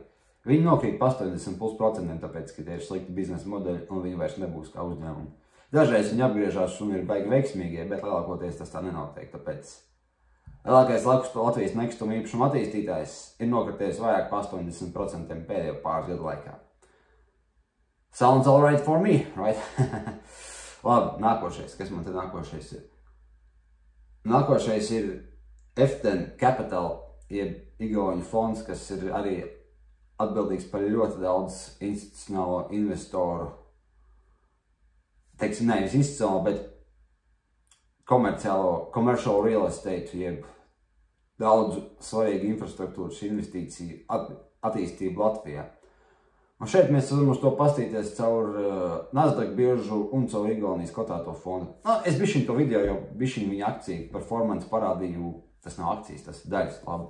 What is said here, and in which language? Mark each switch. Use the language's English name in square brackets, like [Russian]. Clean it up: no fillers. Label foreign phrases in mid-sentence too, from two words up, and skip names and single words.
[Latvian] Viņi nokrīt pa 80+%, tāpēc, ka tie ir slikti biznesa modeļi un viņi vairs nebūs kā uzņēmumi. Dažreiz viņi apgriežās un ir baigi veiksmīgie, bet lielākoties tas tā nenotiek, tāpēc lielākais Latvijas nekustamo īpašumu attīstītājs ir nokrities vairāk pa 80% pēdējo pāris gadu laikā. [English] Sounds all right for me, right? [Latvian] Labi, nākošais. Kas man te nākošais ir? Nākošais ir F10 Capital, jeb Igauņu fonds, kas ir arī atbildīgs par ļoti daudz institucionālo investoru, teiksim, nevis institucionālo, bet [English] commercial real estate, [Latvian] jeb daudz svarīgu infrastruktūras investīciju attīstību Latvijā. Un šeit mēs varam uz to pastīties caur Nasdaq biržu un caur Igaunijas kotēto fondu. Es bišķiņ to video jau bišķiņ viņa akciju performance parādīju, tas nav akcijas, tas ir daļas, labi.